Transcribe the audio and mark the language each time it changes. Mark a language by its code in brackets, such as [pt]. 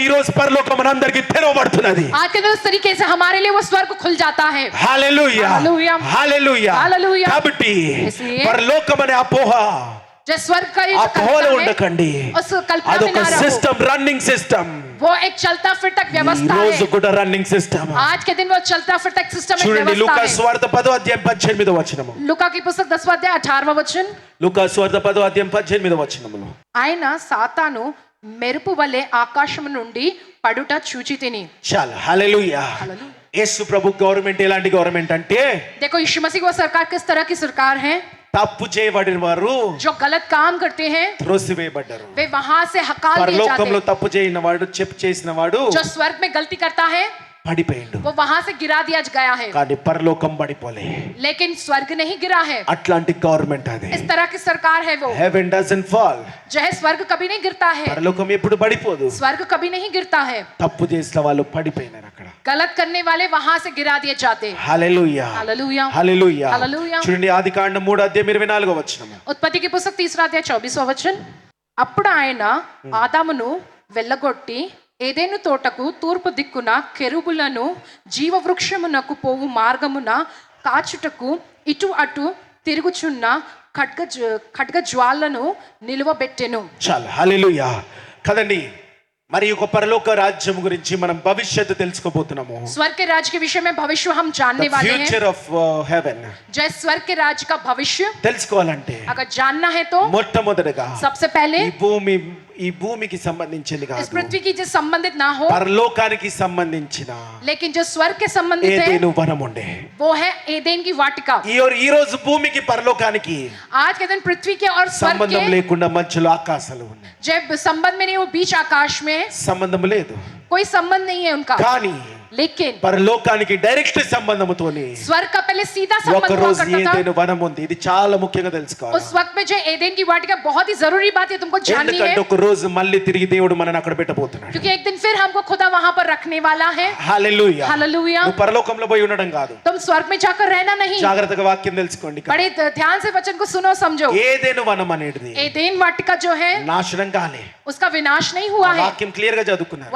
[te] ఈ రోజు పరలోకం మనందరికీ తెరవబడుతున్నది. [hi] आज के दिन उस तरीके से हमारे लिए वो स्वर्ग खुल जाता है। [te] హల్లెలూయా, హల్లెలూయా. హల్లెలూయా. హల్లెలూయా. కాబట్టి [hi] इसलिए [te] పరలోకం అనే అపోహ, [hi] जो स्वर्ग का ये [te] ఆ [hi] जो [te] అపోహలో [hi] कल्पना है, [te] ఉండకండి. [hi] उस कल्पना में [te] అదొక [hi] ना रहो। [te] System, running system. [hi] वो एक चलता फिरता [te] ఈ [hi] व्यवस्था [te] రోజు [hi] है। [te] కూడా రన్నింగ్ సిస్టమ్. [hi] आज के दिन वो चलता फिरता एक सिस्टम, एक [te] చూడండి, లూకా [hi] व्यवस्था है। [te] సువార్త 10వ అధ్యాయం 18వ వచనము. [hi] लूका की पुस्तक 10वां अध्याय 18वां वचन, [te] లూకా సువార్త 10వ అధ్యాయం 18వ వచనములో, ఆయన సాతాను మెరుపు వలె ఆకాశం నుండి పడుట చూచి తిని। చాలు. హల్లెలూయా. [hi] हालेलुया। [te] యేసు ప్రభు గవర్నమెంట్ ఎలాంటి గవర్నమెంట్ అంటే, [hi] देखो यीशु मसीह की वो सरकार किस तरह की सरकार है, [te] తప్పు చేయబడిన వారు [hi] जो गलत काम करते हैं [te] త్రోసివేయబడ్డారు. [hi] वे वहां से हकाल दिए जाते [te] పరలోకంలో [hi] हैं। [te] తప్పు చేయని వాడు, చేసిన వాడు [hi] जो स्वर्ग में गलती करता है [te] పడిపోయిండు, [hi] वो वहां से गिरा दिया गया है, [te] కానీ పరలోకం పడిపోలే. [hi] लेकिन स्वर्ग नहीं गिरा है। [te] అట్లాంటి గవర్నమెంట్ అది. [hi] इस तरह की सरकार है वो, [en] Heaven doesn't fall. [hi] जो है स्वर्ग कभी नहीं गिरता है, [te] పరలోకం ఎప్పుడు పడిపోదు. [hi] स्वर्ग कभी नहीं गिरता है। [te] తప్పు చేసిన వాళ్ళు పడిపోయినారు అక్కడ. [hi] गलत करने वाले वहां से गिरा दिए जाते हैं। [te] హల్లెలూయా, [hi] हालेलूया। [te] హల్లెలూయా. హల్లెలూయా. చూడండి, ఆదికాండం 3వ అధ్యాయం 24వ వచనము. ఉత్పత్తి [hi] की पुस्तक 3रा अध्याय 24वां वचन, [te] అప్పుడు ఆయన ఆదామును వెళ్ళగొట్టి ఏదెను తోటకు తూర్పు దిక్కున కెరూబులను జీవవృక్షమునకు పోవు మార్గమున కాచుటకు ఇటు అటు తిరుగుచున్న ఖడ్గ జ్వాలను నిలువబెట్టెను. చాలు, హల్లెలూయా. కదండి, మరి ఒక పరలోక రాజ్యం గురించి మనం భవిష్యత్తు తెలుసుకోబోతున్నాము. [hi] स्वर्ग के राज्य के विषय में भविष्य हम जानने वाले हैं. [en] future of heaven [hi] जय स्वर्ग के राज्य का भविष्य [te] తెలుసుకోవాలంటే [hi] अगर जानना है तो [te] మొట్టమొదటగా [hi] सबसे पहले [te] ఈ భూమికి సంబంధించింది [hi] इस [te] కాదు, [hi] पृथ्वी की जो संबंधित ना हो, [te] పరలోకానికి సంబంధించిన [hi] लेकिन जो स्वर्ग के संबंधित है [te] ఏదెను వనం ఉండే. [hi] वो है एदेन की वाटिका. [te] ఈ రోజు భూమికి పరలోకానికి [hi] आज के दिन पृथ्वी के और स्वर्ग [te] సంబంధం [hi] के [te] లేకుండా మధ్యలో ఆకాశాలు ఉన్నాయి. [hi] जब संबंध में नहीं, वो बीच आकाश में [te] సంబంధం లేదు, [hi] कोई संबंध नहीं है उनका. [te] కానీ [hi] लेकिन [te] పరలోకానికి డైరెక్ట్ సంబంధముతోని [hi] स्वर्ग का पहले सीधा [te] ఒక [hi] संबंध हुआ [te] రోజు [hi] करता था. [te] ఏదైనా వనం ఉంది. ఇది చాలా ముఖ్యంగా తెలుసుకోవాలి. [hi] उस वक्त में जो एदेन की वाटिका बहुत ही जरूरी बात है तुमको जाननी है, [te] ఎందుకంటే ఒక రోజు మళ్ళీ తిరిగి దేవుడు మనల్ని అక్కడ పెట్టబోతున్నాడు. [hi] क्योंकि एक दिन फिर हमको खुदा वहां पर रखने वाला है. [te] హల్లెలూయా. [hi] हालेलुया. [te] నువ్వు పరలోకంలో పోయి ఉండడం కాదు, [hi] तुम स्वर्ग में जाकर रहना नहीं. [te] జాగ్రత్తగా వాక్యం తెలుసుకోండి. [hi] बड़े ध्यान से वचन को सुनो, समझो. [te] ఏదేను వనం అనేది [hi] एदेन वाटिका जो है [te] నాశనం కాలే. [hi] उसका विनाश नहीं हुआ है. [te] వాక్యం క్లియర్ గా చదువుకున్నారు.